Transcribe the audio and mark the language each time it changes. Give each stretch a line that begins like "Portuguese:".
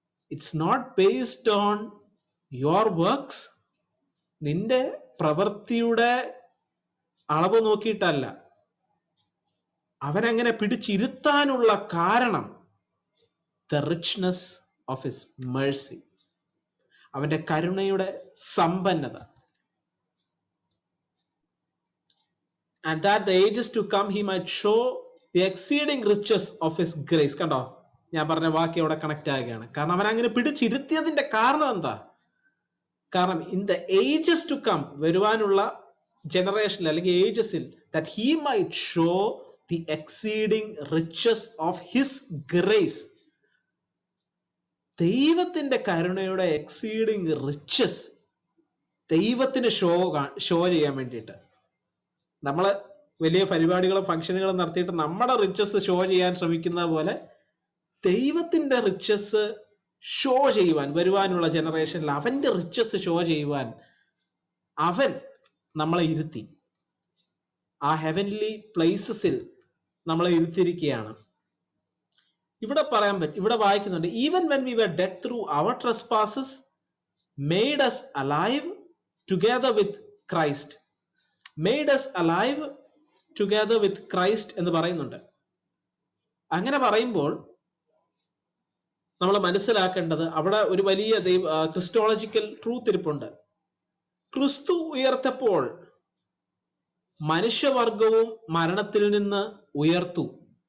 English: it's not based on your works,
Malayalam: നിന്റെ പ്രവൃത്തിയുടെ അളവ് നോക്കിയിട്ടല്ല. അവനങ്ങനെ പിടിച്ചിരുത്താനുള്ള കാരണം
English: the richness of his mercy,
Malayalam: അവന്റെ കരുണയുടെ സമ്പന്നത.
English: And that the ages to come he might show the exceeding riches of his grace.
Malayalam: കണ്ടോ, ഞാൻ പറഞ്ഞ വാക്യം അവിടെ കണക്ട് ആകുകയാണ്. കാരണം അവൻ അങ്ങനെ പിടിച്ചിരുത്തിയതിന്റെ കാരണം എന്താ?
English: കാരണം in the ages to come,
Malayalam: വരുവാനുള്ള ജനറേഷനിൽ അല്ലെങ്കിൽ ഏജസിൽ,
English: that he might show the exceeding riches of his grace.
Malayalam: ദൈവത്തിന്റെ കരുണയുടെ എക്സീഡിങ് റിച്ചസ് ദൈവത്തിന് ഷോ ചെയ്യാൻ വേണ്ടിയിട്ട്. നമ്മള് വലിയ പരിപാടികളും ഫംഗ്ഷനുകളും നടത്തിയിട്ട് നമ്മുടെ റിച്ചസ് ഷോ ചെയ്യാൻ ശ്രമിക്കുന്ന പോലെ ദൈവത്തിന്റെ റിച്ചസ് ഷോ ചെയ്യുവാൻ, വരുവാനുള്ള ജനറേഷനിൽ അവന്റെ റിച്ചസ് ഷോ ചെയ്യുവാൻ അവൻ നമ്മളെ ഇരുത്തി. ആ ഹെവൻലി പ്ലേസസിൽ നമ്മളെ ഇരുത്തിയിരിക്കുകയാണ്. ഇവിടെ പറയാൻ പറ്റും, ഇവിടെ വായിക്കുന്നുണ്ട്
English: Even when we were dead through our trespasses made us alive together with Christ. Made us alive together with Christ
Malayalam: എന്ന് പറയുന്നുണ്ട്. അങ്ങനെ പറയുമ്പോൾ നമ്മൾ മനസ്സിലാക്കേണ്ടത് അവിടെ ഒരു വലിയ ക്രിസ്റ്റോളജിക്കൽ ട്രൂത്ത് ഇരിപ്പുണ്ട്. ക്രിസ്തു ഉയർത്തപ്പോൾ മനുഷ്യവർഗവും മരണത്തിൽ നിന്ന് ഉയർത്തു.